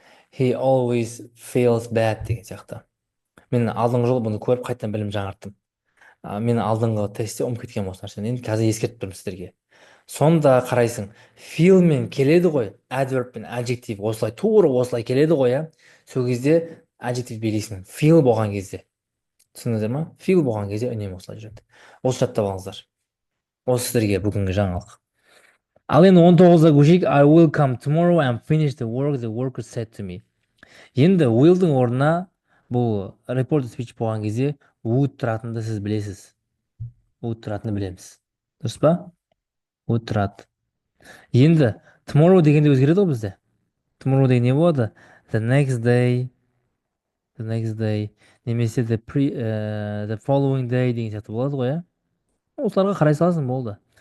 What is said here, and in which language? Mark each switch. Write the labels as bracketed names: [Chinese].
[English] He always feels bad [Kazakh] деген сияқты. Мен алдыңғы жолы бұны көріп қайтадан білім жаңарттым. Мен алдыңғы тестте ұмытып кеткен осы нәрсені. Енді қазір ескертіп тұрмын сіздерге. Сонда қарайсың, feel мен келеді ғой, adverb пен adjective осылай тура осылай келеді ғой, сол кезде adjective билейсің. Feel болған кезде. Түсіндіңіздер ма? Feel болған кезде үнемі осылай жүреді. Осы жаттап алыңыздар. Осы сіздерге бүгінгі жаңалық. Ал енді 19-ға көшейік. [English] I will come tomorrow and finish the work the worker said to me. [Kazakh] Енді will'дің орнына бұл reported speech болған кезде would тұратынды сіз білесіз. Would тұратынды білеміз. Дұрыс па? Would тұрады. Енді tomorrow дегенде өзгереді ғой бізде. Tomorrow деген не болады? [English] The next day, [Kazakh] немесе [English] the following day [Kazakh] деген сияқты болады ғой, осыларға қарай саласың, болды.